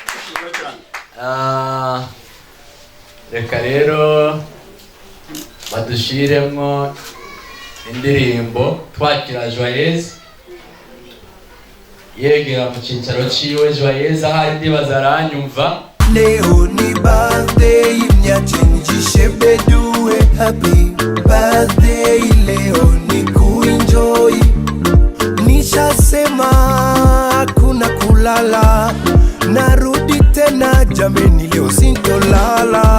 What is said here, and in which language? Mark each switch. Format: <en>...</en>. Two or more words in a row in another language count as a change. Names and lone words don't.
<rn>Reka rero badushiremo indirimbo twakira joyeuse yegera mu cyicaro ciwe. Joyeuse ahari ndibaza aranyumva.</rn> <sw>Leo ni birthday mnyachinjishe bedue,</sw> <en>happy birthday,</en> <sw>leo ni kuenjoy, nishasema hakuna kulala, narudi tena jameni, leo sintolala.</sw>